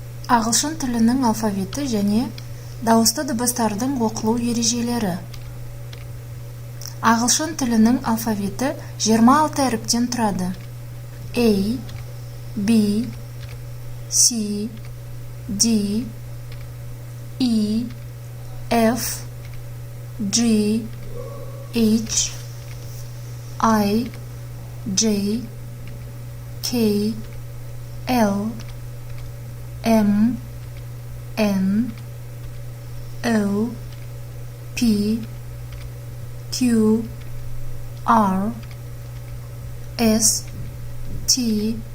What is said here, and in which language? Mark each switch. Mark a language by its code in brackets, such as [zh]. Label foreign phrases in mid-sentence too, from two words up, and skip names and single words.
[kk] Ағылшын тілінің алфавиті және дауысты дыбыстардың оқылу ережелері. Ағылшын тілінің алфавиті 26 әріптен тұрады. [en] A, B, C, D, E, F, G, H, I, J, K, L, M, N, O, P, Q, R, S, T,